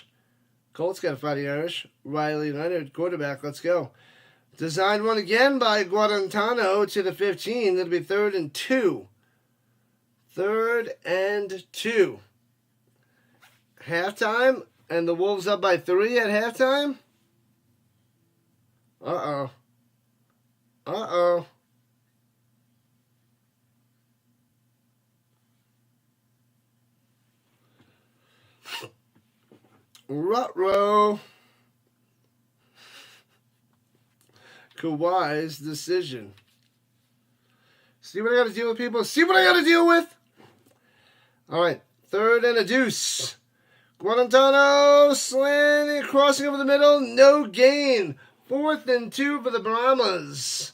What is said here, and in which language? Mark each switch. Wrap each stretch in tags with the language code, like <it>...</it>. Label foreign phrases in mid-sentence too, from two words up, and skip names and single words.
<en>Colts got a fighting Irish. Riley Leonard, quarterback. Let's go. Designed one again by Guarantano to the 15. That'll be 3rd and 2. 3rd and 2. Halftime. And the Wolves up by 3 at halftime. Uh-oh. Ruh-roh. Kawhi's decision. See what I got to deal with, people? See what I got to deal with? All right. 3rd and a deuce. Guarantano slanting, crossing over the middle. No gain. 4th and 2 for the Brahmas.</en>